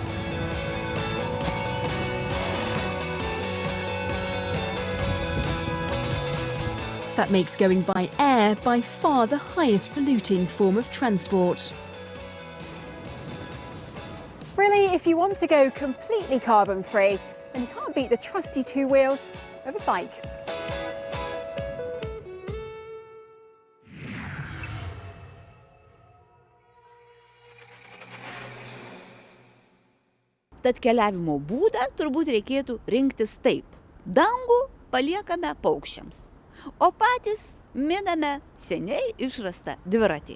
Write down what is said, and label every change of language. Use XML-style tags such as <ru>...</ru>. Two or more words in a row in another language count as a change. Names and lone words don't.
<en>That makes going by air by far the highest polluting form of transport. Really, if you want to go completely carbon-free, then you can't beat the trusty two wheels of a bike.</en> <lt>Tad keliavimo būdą turbūt reikėtų rinktis taip. Dangų paliekame paukščiams, o patys miname seniai išrastą dviratį.</lt>